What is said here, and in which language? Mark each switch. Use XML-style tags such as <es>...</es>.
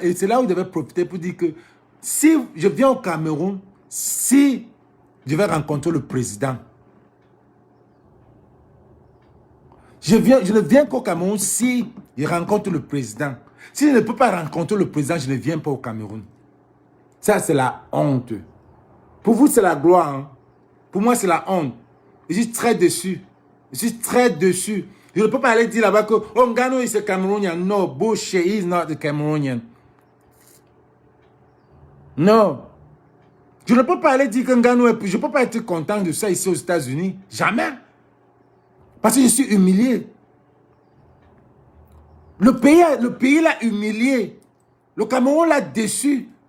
<fr>Et c'est là où ils devaient profiter pour dire que, si je viens au Cameroun, si je vais rencontrer le président, je ne viens qu'au Cameroun si je rencontre le président. Si je ne peux pas rencontrer le président, je ne viens pas au Cameroun. Ça, c'est la honte. Pour vous, c'est la gloire. Hein? Pour moi, c'est la honte. Je suis très déçu. Je suis très déçu. Je ne peux pas aller dire là-bas que oh,</fr> <en>Ngannou is a Cameroonian. No, bullshit, he is not a Cameroonian.</en> <fr>Non. Je ne peux pas aller dire que Ngannou est... Je ne peux pas être content de ça ici aux États-Unis. Jamais. Parce que je suis humilié. Le pays l'a humilié. Le Cameroun l'a déçu.</fr>